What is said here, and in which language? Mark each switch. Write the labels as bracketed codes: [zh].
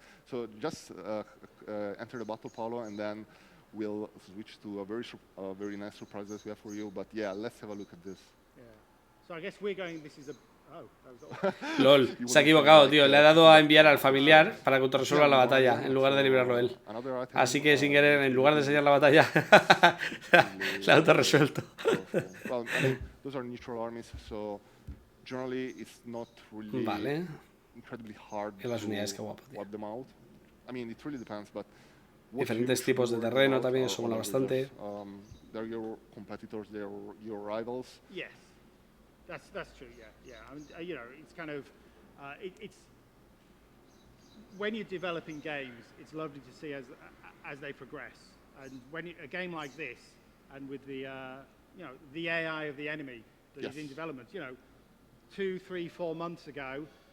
[en] So just enter the battle, Paulo, and then we'll switch to a very nice surprise that we have for you. But yeah, let's have a look at this. Yeah. So I guess we're going. This is a. [es] LOL, se ha equivocado, tío. Le ha dado a enviar al familiar para que autorresuelva la batalla en lugar de librarlo él. Así que sin querer, en lugar de enseñar la batalla, la ha autorresuelto. [en] Well, I mean, those are neutral armies, so generally it's not really incredibly hard to wipe them out. I mean, it really depends, but [es] diferentes tipos de terreno también, eso mola bastante. [en] They're your competitors, they're your rivals. Yes, that's true. Yeah. I mean, you know, it's kind of it's when you're developing games, it's lovely to see as they progress. And when a game like this, and with the you know, the AI of the enemy that is in development, you know, 2, 3, 4 months ago.